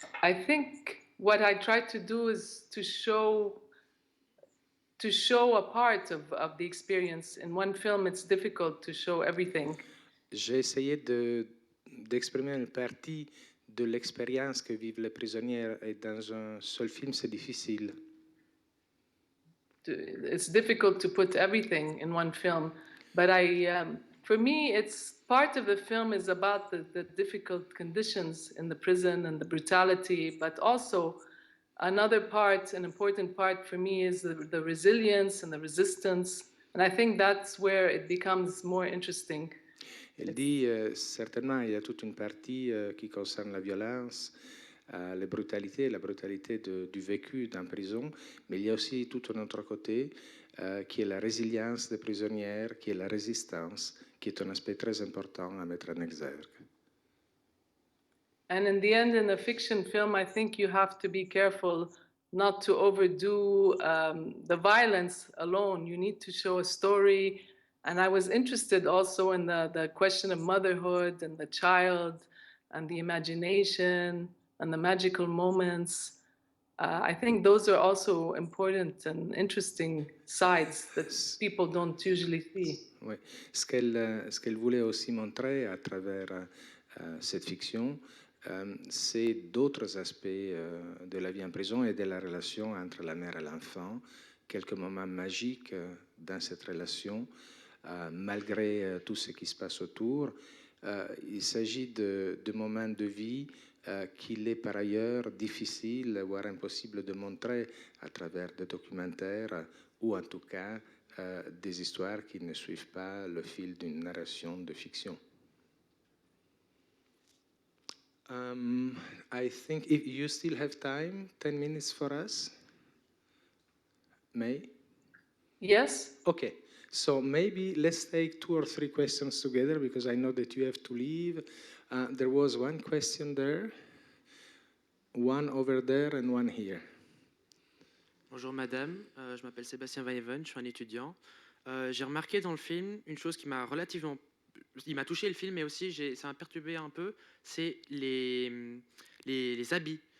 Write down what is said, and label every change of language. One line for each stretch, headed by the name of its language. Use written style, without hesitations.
English: I think what I tried to do is to show a part of the experience. In one film, it's difficult to show everything.
French: j'ai essayé d'exprimer une partie de l'expérience que vivent les prisonniers, et dans un seul film, c'est difficile.
English: It's difficult to put everything in one film, but for me, it's part of the film is about the difficult conditions in the prison and the brutality, but also another part, an important part for me, is the resilience and the resistance, and I think that's where it becomes more interesting.
French: Elle dit, certainement, il y a toute une partie qui concerne la violence, la brutalité du vécu en prison, mais il y a aussi tout un autre côté qui est la résilience des prisonnières, qui est la résistance, qui est un aspect très important à mettre en exergue.
English: And in the end, in a fiction film, I think you have to be careful not to overdo the violence alone. You need to show a story. And I was interested also in the question of motherhood and the child and the imagination and the magical moments. I think those are also important and interesting sides that people don't usually see.
French: Oui. Ce qu'elle voulait aussi montrer à travers cette fiction, c'est d'autres aspects de la vie en prison et de la relation entre la mère et l'enfant, quelques moments magiques dans cette relation, malgré tout ce qui se passe autour. Il s'agit de moments de vie qu'il est par ailleurs difficile, voire impossible de montrer à travers des documentaires ou en tout cas des histoires qui ne suivent pas le fil d'une narration de fiction.
English: I think if you still have time, 10 minutes for us? May? Yes? Okay, so maybe let's take 2 or 3 questions together because I know that you have to leave. There was one question there, one over there and one here.
French: Bonjour madame, je m'appelle Sébastien Vailleven, je suis un étudiant. J'ai remarqué dans le film une chose qui m'a relativement... Il m'a touché le film, mais aussi ça m'a perturbé un peu, c'est les habits.